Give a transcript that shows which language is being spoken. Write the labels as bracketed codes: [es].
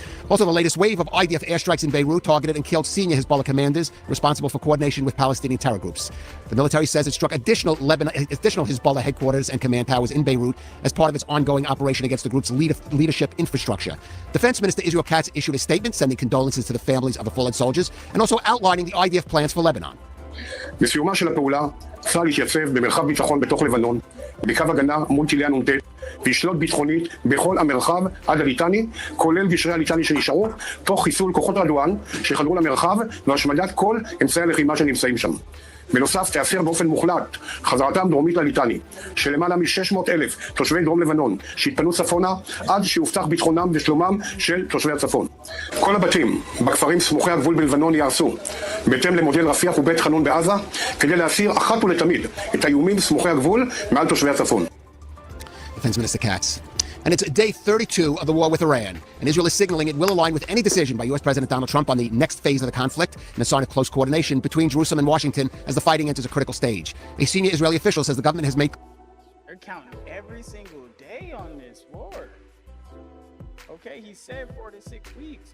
[en] Also, the latest wave of IDF airstrikes in Beirut targeted and killed senior Hezbollah commanders responsible for coordination with Palestinian terror groups. The military says it struck additional Hezbollah headquarters and command towers in Beirut as part of its ongoing operation against the group's leadership infrastructure. Defense Minister Israel Katz issued a statement sending condolences to the families of the fallen soldiers and also outlining the IDF plans for Lebanon. [he] בסיומה של הפעולה, צה"ל יתייצב במרחב ביטחון בתוך לבנון, בקו הגנה מול טילי הנ"ט, וישלוט ביטחונית בכל המרחב עד הליטני, כולל גשרי הליטני שנשארו, תוך חיסול כוחות רדואן שחדרו למרחב והשמדת כל אמצעי הלחימה שנמצאים שם. בנוסף, תאסר באופן מוחלט חזרתם דרומית לליטני, של למעלה מ-600,000 תושבי דרום לבנון שהתפנו צפונה עד שיובטח ביטחונם ושלומם של תושבי הצפון. כל הבתים בכפרים סמוכי הגבול בלבנון יהרסו, בהתאם למודל רפיח ובית חנון בעזה, כדי להסיר אחת ולתמיד את האיומים סמוכי הגבול מעל תושבי הצפון. [en] Defense Minister Katz. And it's day 32 of the war with Iran. And Israel is signaling it will align with any decision by U.S. President Donald Trump on the next phase of the conflict and a sign of close coordination between Jerusalem and Washington as the fighting enters a critical stage. A senior Israeli official says the government has made... They're counting every single day on this war. Okay, he said 4 to 6 weeks.